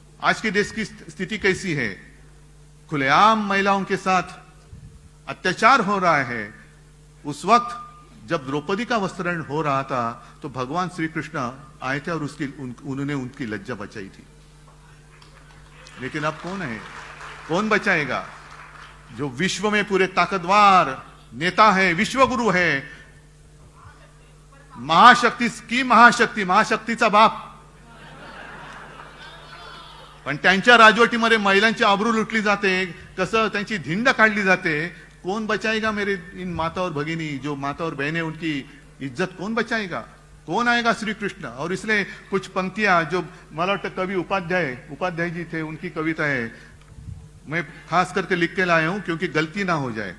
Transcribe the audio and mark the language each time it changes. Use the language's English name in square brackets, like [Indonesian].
[Hindi] आज के देश की स्थिति कैसी है? खुलेआम महिलाओं के साथ अत्याचार हो रहा है। उस वक्त जब द्रौपदी का वस्त्रहरण हो रहा था तो भगवान श्री कृष्ण आए थे और उन्होंने उनकी लज्जा बचाई थी। लेकिन अब कौन है? कौन बचाएगा? जो विश्व में पूरे ताकतवर नेता है, विश्वगुरु है, [Marathi] महाशक्तीचा बाप, पण त्यांच्या राजवटीमध्ये महिलांची आबरू लुटली जाते, कसं त्यांची धिंड काढली जाते. [Hindi] कौन बचाएगा मेरे इन माता और भगिनी, जो माता और बहनें, उनकी इज्जत कौन बचाएगा? कौन आएगा? श्री कृष्ण. और इसलिए कुछ पंक्तियां जो [Marathi] मला वाटतं [Hindi] कवि उपाध्याय जी थे, उनकी कविता है, मैं खास करके लिख के लाया हूं क्योंकि गलती ना हो जाए.